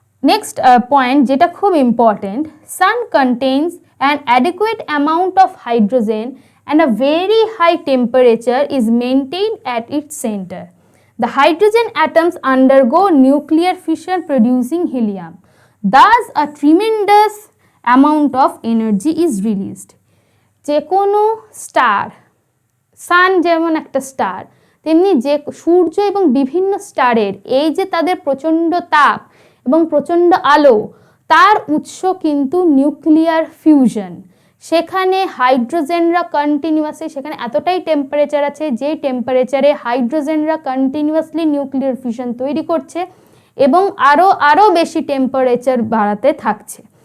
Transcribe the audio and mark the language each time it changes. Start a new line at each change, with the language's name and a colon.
Bangla: Next point যেটা খুব important,
English: Sun contains an adequate amount of hydrogen and a very high temperature is maintained at its center. The hydrogen atoms undergo nuclear fission producing helium. Thus, a tremendous amount of energy is released.
Bangla: যে কোনো star, সান যেমন একটা star, তেমনি যে সূর্য এবং বিভিন্ন স্টারের এই যে তাদের প্রচণ্ড তাপ এবং প্রচণ্ড আলো, তার উৎস কিন্তু নিউক্লিয়ার ফিউশন। সেখানে হাইড্রোজেনরা কন্টিনিউয়াসলি, সেখানে এতটাই টেম্পারেচার আছে যে টেম্পারেচারে হাইড্রোজেনরা কন্টিনিউয়াসলি নিউক্লিয়ার ফিউশন তৈরি করছে এবং আরও বেশি টেম্পারেচার বাড়াতে থাকছে।